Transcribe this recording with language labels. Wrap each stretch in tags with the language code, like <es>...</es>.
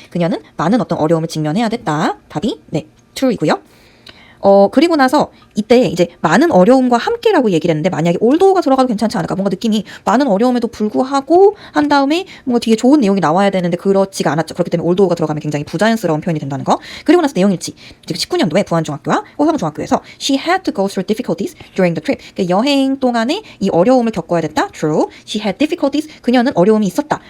<ko>그녀는 많은 어떤 어려움을 직면해야 됐다. 답이 네, true이고요. 그리고 나서 이때 이제 많은 어려움과 함께라고 얘기를 했는데 만약에 올도가 들어가도 괜찮지 않을까? 뭔가 느낌이 많은 어려움에도 불구하고 한 다음에 뭔가 뒤에 좋은 내용이 나와야 되는데 그렇지가 않았죠. 그렇기 때문에 올도가 들어가면 굉장히 부자연스러운 표현이 된다는 거. 그리고 나서 내용일치. 지금 19년도에 부안중학교와 호성중학교에서</ko> <en>She had to go through difficulties during the trip.</en> <ko>그러니까 여행 동안에 이 어려움을 겪어야 됐다.</ko> <en>True. She had difficulties.</en> <ko>그녀는 어려움이 있었다.</ko>